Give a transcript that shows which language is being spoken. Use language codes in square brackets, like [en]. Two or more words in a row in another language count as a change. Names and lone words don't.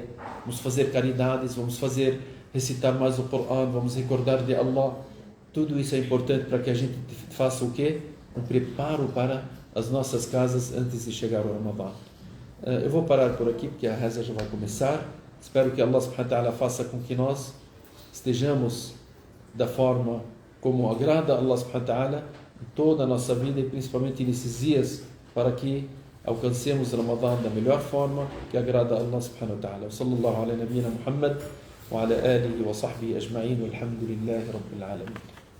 [pt] Vamos fazer caridades, vamos recitar mais o Coran, vamos recordar de Allah. Tudo isso é importante para que a gente faça o quê? Um preparo para as nossas casas antes de chegar o Ramadã. Eu vou parar por aqui, porque a reza já vai começar. Espero que Allah [ar] سبحانه وتعالى [pt] faça com que nós estejamos da forma como agrada a Allah [ar] سبحانه وتعالى [pt] em toda a nossa vida, e principalmente nesses dias, para que alcancemos Ramadã da melhor forma que agrada a Allah [ar] سبحانه وتعالى. صلى الله على نبينا محمد وعلى آله وصحبه أجمعين والحمد لله رب العالمين.